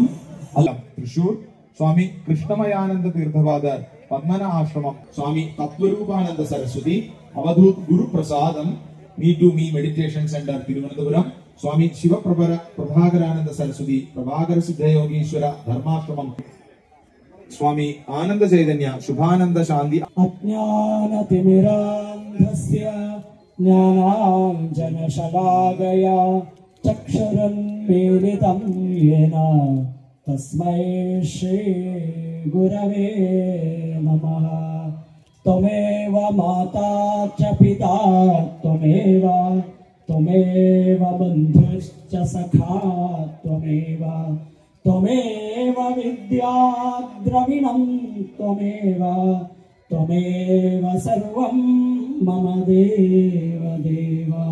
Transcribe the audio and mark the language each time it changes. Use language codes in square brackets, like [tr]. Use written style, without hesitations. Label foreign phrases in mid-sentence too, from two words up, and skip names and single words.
[ml] തൃശൂർ സ്വാമി കൃഷ്ണമയാനന്ദ തീർത്ഥപാദർ പത്മന ആശ്രമം, സ്വാമി തത്വരൂപാനന്ദ സരസ്വതി, അവധൂത് ഗുരുപ്രസാദം, മീ ടു മീ മെഡിറ്റേഷൻ സെന്റർ തിരുവനന്തപുരം, സ്വാമി പ്രഭാകരാനന്ദ സരസ്വതി, പ്രഭാകര സിദ്ധയോഗീശ്വര ധർമാശ്രമം, സ്വാമി ആനന്ദ ചൈതന്യ ശുഭാനന്ദ ശാന്തി. [sa] अज्ञानतिमिरान्धस्य ज्ञानाञ्जनशलाकया चक्षुरुन्मीलितं येन तस्मै श्रीगुरवे नमः. त्वमेव माता च पिता त्वमेव बन्धुश्च सखा त्वमेव विद्या द्रविणं त्वमेव सर्वं मम देव.